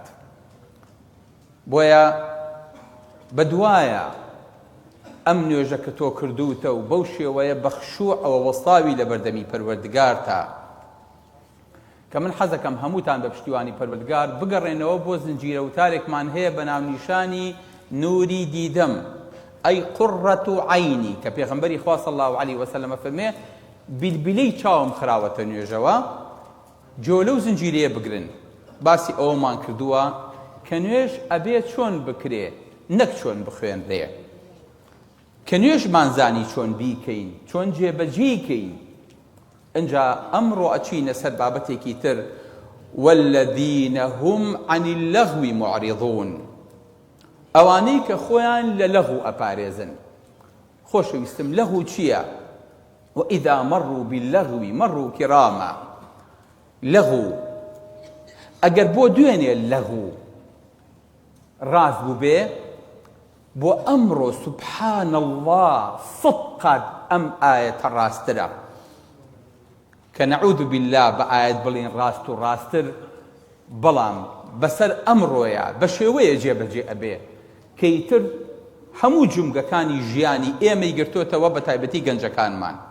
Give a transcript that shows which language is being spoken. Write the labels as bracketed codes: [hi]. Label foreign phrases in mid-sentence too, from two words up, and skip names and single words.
[ckb] بۆیە بەدوایە ئەم نوێژە کە تۆ کردوتە و بەو شێوەیە بەخشوع ئەوە وەستاوی لە بەردەمی پەروەردگارتە کە من حەزەکەم هەمووتان بە پشتیوانی پەروەردگار بگەڕێنەوە بۆ زنجیرە وتارێکمان هەیە بە ناونیشانی نوری دیدەم، [ar] ئەی قوڕەت عەینی، [ckb] کە پێغەمبەری خوا [ar] صلی الله عەلەیه وسەلەم [ckb] فەرمێ بیلبیلەی چاوم خراوەتە نوێژەوە، جۆ لەو زنجیرەیە بگرن. باسی ئەوەمان کردووە کە نوێژ ئەبێت چۆن بکرێ نەک چۆن بخوێنرێ، کە نوێژمانزانی چۆن بیکەین، چۆن جێبەجێیکەین. ئەنجا ئەمڕۆ ئەچینە سەر بابەتێکی تر، [ar] والذین هم عن اللغو معرضون، [ckb] ئەوانەی کە خۆیان لە لەغو ئەپارێزن. خۆشەویستم لەغو چییە؟ [ar] وإذا مروا باللغو مروا كراما. [ckb] لەغو ئەگەر بۆ دوێنێ لەغو ڕاز بوو بێ، بۆ ئەمڕۆ [ar] سوبحان الله [ckb] سەد ئەم ئاەتە ڕاسترە کە [ar] نەعوذ بالله [ckb] بە ئاەت بڵین ڕاست و ڕاستتر، بەڵام بەسەر ئەمڕۆیە بە شێوەیە جێبەجێ ئەبێ کەیتر هەموو جومگەکانی ژیانی ئێمەی گرتوتەوە بە تایبەتی گەنجەکانمان.